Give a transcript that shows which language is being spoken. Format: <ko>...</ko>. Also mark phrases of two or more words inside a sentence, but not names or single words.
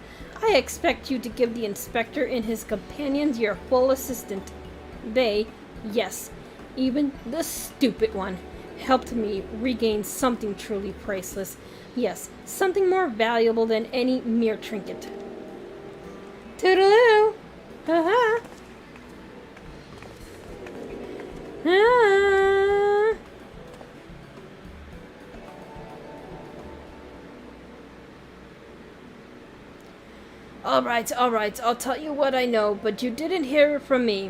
<en>I expect you to give the inspector and his companions your full assistance. They, yes, even the stupid one, helped me regain something truly priceless. Yes, something more valuable than any mere trinket. Toodaloo! Ha-ha! Ah! All right, I'll tell you what I know, but you didn't hear it from me.</en>